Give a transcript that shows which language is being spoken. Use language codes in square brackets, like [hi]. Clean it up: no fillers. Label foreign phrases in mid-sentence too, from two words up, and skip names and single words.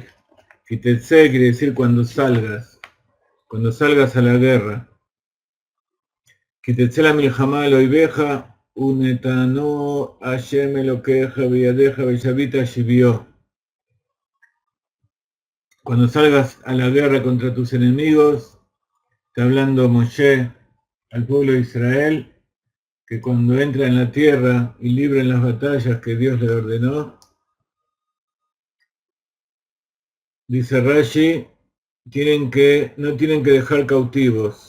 [es] Kitetse quiere decir cuando salgas a la guerra. [he] כי תצא למלחמה על איביך ונתנו ה׳ אלהיך בידך ושבית שביו. [es] cuando salgas a la guerra contra tus enemigos, está hablando Moshe al pueblo de Israel, que cuando entra en la tierra y libra en las batallas que Dios le ordenó, dice Rashi, no tienen que dejar cautivos.